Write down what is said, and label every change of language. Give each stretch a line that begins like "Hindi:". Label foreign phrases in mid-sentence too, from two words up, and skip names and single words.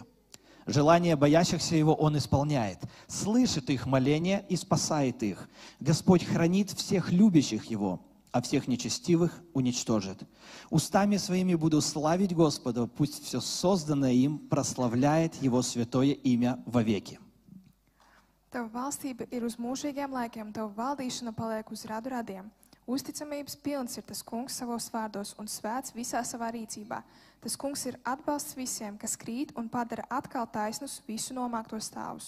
Russian: Желания боящихся Его Он исполняет, слышит их моления и спасает их. Господь хранит всех любящих Его, а всех нечестивых уничтожит. Устами своими буду славить Господа, пусть все созданное им прославляет Его святое имя вовеки».
Latvian: Tava valstība ir uz mūžīgiem laikiem, tava valdīšana paliek uz radu radiem. Uzticamības pilns ir tas kungs savos vārdos un svēts visā savā rīcībā. Tas kungs ir atbalsts visiem, kas krīt un padara atkal taisnus visu nomāktos stāvus.